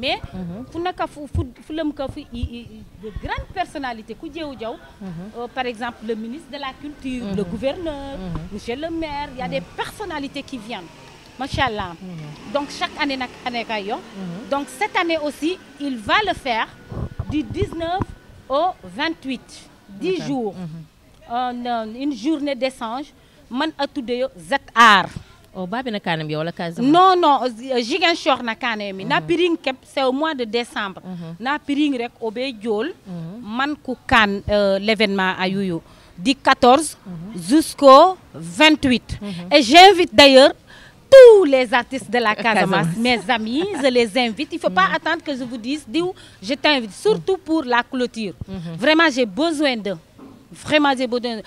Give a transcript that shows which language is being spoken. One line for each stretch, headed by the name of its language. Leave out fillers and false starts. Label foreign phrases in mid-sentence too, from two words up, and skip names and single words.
French: Mais, de grandes personnalités, par exemple, le ministre de la Culture, le gouverneur, monsieur le maire, il y a des personnalités qui viennent. Machallah. Donc chaque année, donc cette année aussi, il va le faire du 19 au 28, 10 jours. Une journée d'échange.
Jola-Fonyi: Man atude ZR.
French: Non, non,
Jola-Fonyi: Ziguinchor na kanemi. Na piring kep
French: c'est au mois de décembre.
Jola-Fonyi: Na piring rek obé diol man ku kan
French: l'événement à Yoyo du 14 jusqu'au 28. Et j'invite d'ailleurs tous les artistes de la Casamance, mes amis, je les invite. Il ne faut pas attendre que je vous dise, je t'invite, surtout pour la clôture. Vraiment, j'ai besoin d'eux. Vraiment, j'ai besoin d'eux.